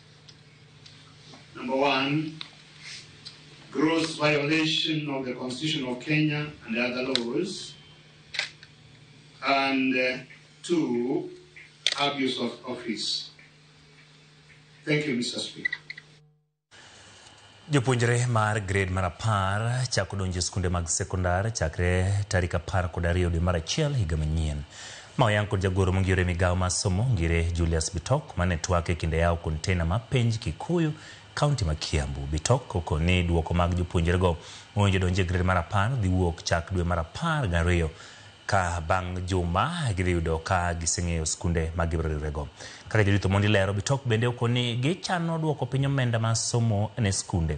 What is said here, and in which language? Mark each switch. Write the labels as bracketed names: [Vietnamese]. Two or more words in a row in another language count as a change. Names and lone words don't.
[English] Number one, gross violation of the Constitution of Kenya and other laws. And two, abuse of office. Thank you, Mr. Speaker. [Luo (Kenya and Tanzania)] Jopuonjre mar grade mar 10 chako donjo skunde mag sekondar chakre tarik 10 kod 2 dwe mar achiel higa manyien. Maoyang kod jagoro mongire migawo mar somo ngire Julius Bitok mane twake kinde yao kontena mapenj Kikuyu County ma Kiambu. Bitok okoni duoko mag jopuonjre go owinjo donjo grade mar 10 dhi wuok chak dwe mar 12 ka bang juma giyudo ka giseng'eyo skunde mag gibrorego. Kaka jarito mondi lero Bitok bende okoni gichano duoko piny omenda ma somo ne skunde.